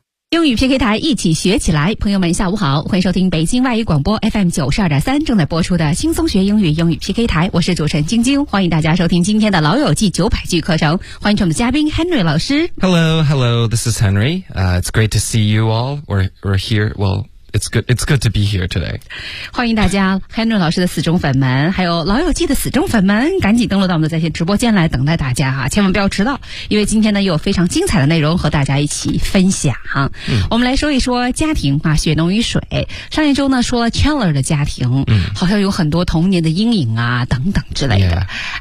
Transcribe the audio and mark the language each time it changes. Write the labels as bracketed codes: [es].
[zh] 英语 PK 台一起学起来，朋友们下午好，欢迎收听北京外语广播 FM92.3 正在播出的轻松学英语英语 PK 台，我是主持人晶晶，欢迎大家收听今天的老友记900句课程，欢迎我们的嘉宾 Henry 老师。 [en] Hello, this is Henry、it's great to see you all, we're here, well it's good to be here today. [zh] 欢迎大家 Henry 老师的死忠粉们，还有老友记的死忠粉们，赶紧登录到我们的在线直播间来等待大家哈，千万不要迟到，因为今天呢有非常精彩的内容和大家一起分享哈、嗯。我们来说一说家庭啊，血浓于水。上一周呢说了 Chandler 的家庭、嗯、好像有很多童年的阴影啊等等之类的、yeah.